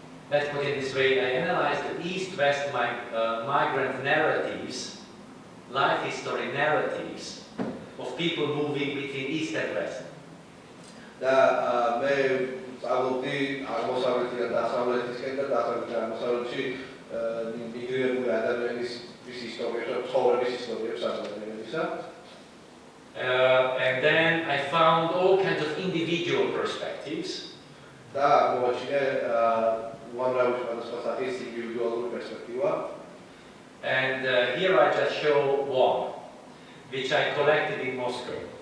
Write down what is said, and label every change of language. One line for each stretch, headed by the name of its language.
English: Let's put it this way, I analyzed the East-West migrant narratives, life history narratives of people moving between East and West.
Georgian: და მე სწავლობდი აღმოსავლეთიდან დასავლეთისკენ და დასავლეთიდან აღმოსავლეთში მიგრირებული ადამიანის ისტორიებს და ცხოვრების ისტორიებს ადამიანებისა.
English: And then I found all kinds of individual perspectives.
Georgian: და მოაჩინე უამრავი სხვადასხვა სახის ინდივიდუალური პერსპექტივა.
English: And here I just show one, which I collected in Moscow.